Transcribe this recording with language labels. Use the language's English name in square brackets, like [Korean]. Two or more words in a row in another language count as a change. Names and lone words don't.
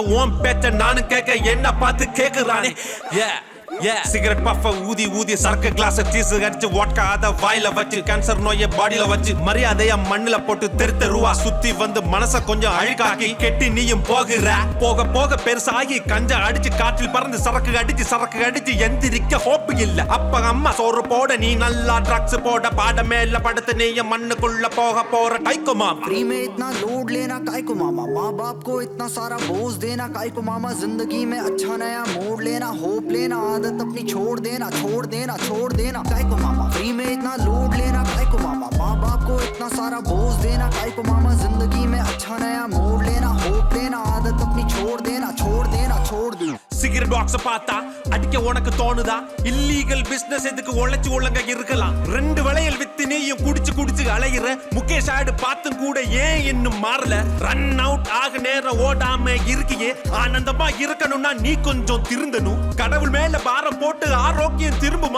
[Tamil] உன் பேச்ச நானும் கேட்க என்ன பார்த்து கேக்குறானே. [English] cigarette puff [Tamil] ஊதி ஊதி சரக்கு கிளாஸ் சீஸ் அடிச்சு வாட்கா அத வாயில வச்சு கேன்சர் நோய பாடியில வச்சு மரியாதையா மண்ணுல போட்டு தெருவா சுத்தி வந்து மனச கொஞ்சம் அழுக்காக்கி கெட்டி நீயும் போகிற. போக போக பெருசாகி கஞ்சா அடிச்சு காற்றில் பறந்து சரக்கு அடிச்சு எந்திரிக்க ஹோப்பு இல்ல. அப்ப அம்மா சோறு போட நீ நல்லா ட்ரக்ஸ் போட பாட மேல படுத்து நீ மண்ணுக்குள்ள போக போற டைக்கு மாமா. [Hindi] फ्री में इतना लोड लेना काय को मामा, माँ बाप को इतना सारा बोझ देना काय को मामा. जिंदगी में अच्छा नया मोड़ लेना, होप लेना, आदत अपनी छोड़ देना काय को मामा. फ्री में इतना लोड लेना काय को मामा, माँ बाप को इतना सारा बोझ देना काय को मामा. जिंदगी में अच्छा नया मोड़ लेना, होप लेना, आदत अपनी छोड़ देना. [Tamil] சிகரெட் பாக்ஸ் பார்த்தா அடிக்க உனக்கு தோணுதா? [English] illegal business [Tamil] எதுக்கு உழைச்சு ஒழுங்கா இருக்கலாம். 2 விலையில் வித்து நீயும் குடிச்சு அலையிற. முகேஷ் ஆடு பார்த்தும் கூட ஏன் இன்னும் மாறல? [English] run out [Tamil] ஆக நேரம் ஓடாம இருக்கியே. ஆனந்தமா இருக்கணும்னா நீ கொஞ்சம் திருந்தணும். கடவுள் மேல பாரம் போட்டு ஆரோக்கியம் திரும்புமா?